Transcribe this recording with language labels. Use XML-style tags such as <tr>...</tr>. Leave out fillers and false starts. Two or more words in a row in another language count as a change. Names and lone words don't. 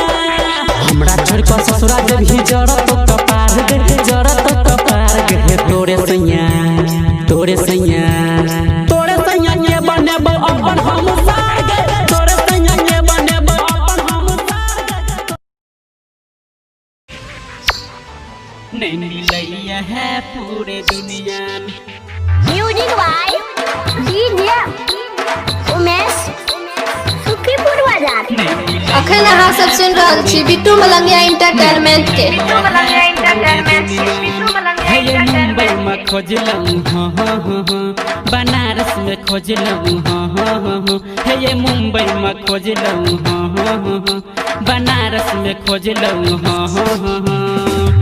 <anp>हमरा छोड़ के ससुरा भी जरा तो कपार गे, जरा तो कपार गे है तोरे सैया, तोरे सैया, तोरे सैया के बनेब अपन हम सार गे, तोरे सैया के बनेब अपन हम सार गे। नहीं मिलैया है पूरे दुनिया में।</anp> <en>music by DJ उमेश सुखीपुर बाजार।</en> <mai>अखन अहाँ सब सुन रहल छी बिट्टू मलंगिया एंटरटेनमेंट के।</mai> <anp>हे मुंबई में खोजलूँ हाँ हाँ हाँ हाँ, बनारस में खोजलूँ हाँ हाँ हाँ हाँ, हे मुंबई में खोजलूँ हाँ हाँ हाँ हाँ, बनारस में खोजलूँ हाँ हाँ हाँ हाँ।</anp>